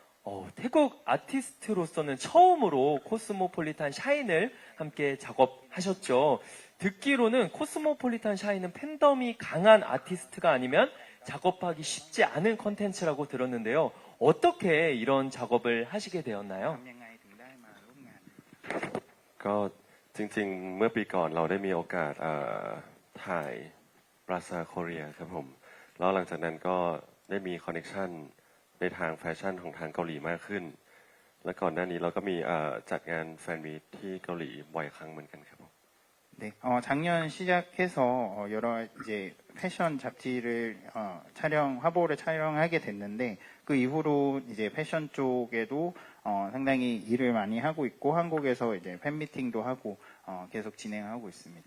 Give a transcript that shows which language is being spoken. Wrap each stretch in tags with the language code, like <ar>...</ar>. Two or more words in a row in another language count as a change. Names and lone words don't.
<ko>태국 아티스트로서는 처음으로 코스모폴리탄 샤인을 함께 작업하셨죠. 듣기로는 코스모폴리탄 샤인은 팬덤이 강한 아티스트가 아니면 작업하기 쉽지 않은 컨텐츠라고 들었는데요. 어떻게 이런 작업을 하시게 되었나요?</ko> <th>ทำยังไงถึงได้มาร่วมงาน ก็จริงๆ เมื่อปีก่อนเราได้มีโอกาสถ่ายปราซาโคเรียครับผม แล้วหลังจากนั้นก็ได้มีคอนเนคชันในทางแฟชั่นของทางเกาหลีมากขึ้น และก่อนหน้านี้เราก็มีจัดงานแฟนมีตที่เกาหลีบ่อยครั้งเหมือนกันครับผม</th> <ko>네, 작년 시작해서 여러 이제 패션 잡지를 화보를 촬영하게 됐는데 그 이후로 이제 패션 쪽에도 상당히 일을 많이 하고 있고 한국에서 이제 팬미팅도 하고 계속 진행하고 있습니다.</ko>